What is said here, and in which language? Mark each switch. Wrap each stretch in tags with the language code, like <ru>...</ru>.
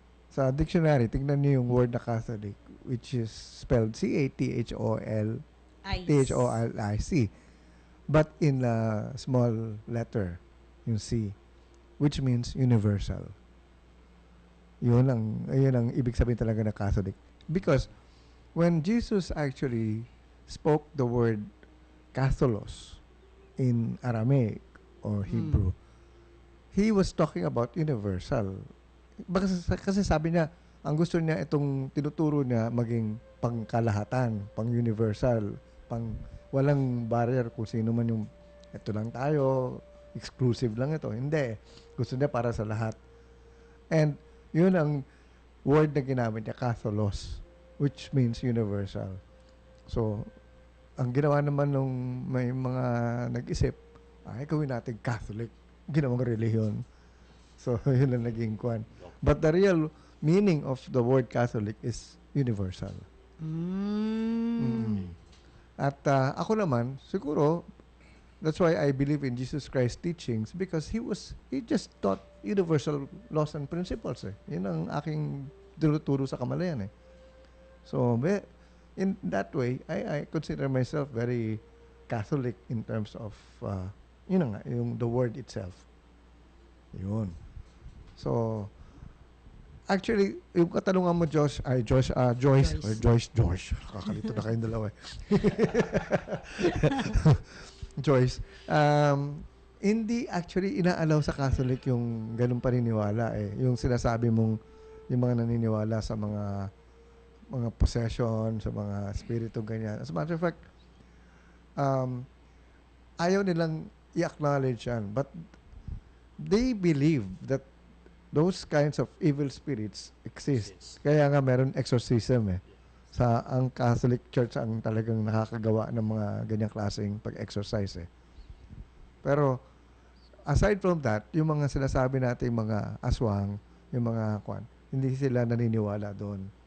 <tl>Sa dictionary, tignan niyo yung word na Catholic,</tl> <en>which is spelled Catholic. But in a small letter, yung C, which means universal.</en> <tl>Yun ang ibig sabihin talaga ng Catholic.</tl> <en>Because when Jesus actually spoke the word Catholos in Aramaic or Hebrew, he was talking about universal.</en> <tl>Kasi sabi niya, ang gusto niya itong tinuturo niya maging pangkalahatan, pang-universal, walang barrier kung sino man yung ito lang tayo, exclusive lang ito. Hindi. Gusto niya para sa lahat. And yun ang word na ginamit niya, Catholos,</tl> <en>which means universal.</en> <tl>So, ang ginawa naman nung may mga nag-isip, gawin natin Catholic. Ginawang relihiyon. So, yun ang naging kwan.</tl> <en>But the real meaning of the word Catholic is universal.</en> <tl>At ako naman, siguro,</tl> <en>that's why I believe in Jesus Christ's teachings because he just taught universal laws and principles.</en> <tl>Yun ang aking tinuturo sa kamalayan.</tl> <en>So, in that way, I consider myself very Catholic in terms of, the word itself.</en> <tl>Yun. So, actually, yung katanungan mo, Joyce. Kakalito na kayong dalawa. Joyce, hindi actually inaalaw sa Catholic yung ganun paniniwala Yung sinasabi mong, yung mga naniniwala sa mga possession, sa mga spirito, ganyan.</tl> <en>As a matter of fact,</en> <tl>ayaw nilang i-acknowledge yan.</tl> <en>But they believe that those kinds of evil spirits exist.</en> <tl>Kaya nga meron exorcism ang Catholic Church ang talagang nakakagawa ng mga ganyang klaseng pag-exorcise Pero</tl> <en>aside from that,</en> <tl>yung mga sinasabi nating mga aswang, yung mga hindi sila naniniwala doon.</tl>